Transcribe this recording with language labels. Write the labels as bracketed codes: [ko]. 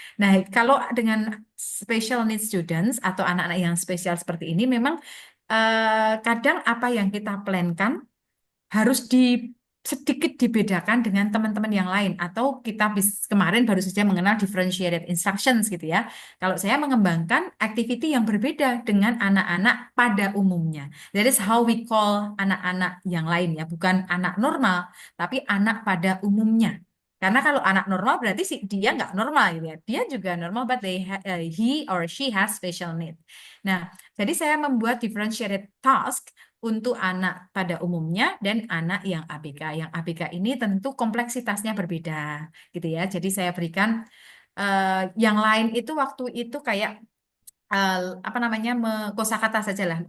[id] Nah, kalau dengan special needs students atau anak-anak yang spesial seperti ini, memang kadang apa yang kita plankan harus sedikit dibedakan dengan teman-teman yang lain atau kita kemarin baru saja mengenal differentiated instructions gitu ya. Kalau saya mengembangkan activity yang berbeda dengan anak-anak pada umumnya. [en] That is how we call [id] anak-anak yang lain ya, bukan anak normal, tapi anak pada umumnya. Karena kalau anak normal berarti dia nggak normal gitu ya. Dia juga normal, [en] but he or she has special need. [id] Nah, jadi saya membuat differentiated task untuk anak pada umumnya dan anak yang ABK. Yang ABK ini tentu kompleksitasnya berbeda, gitu ya. Jadi saya berikan yang lain itu waktu itu kayak apa namanya kosakata saja lah.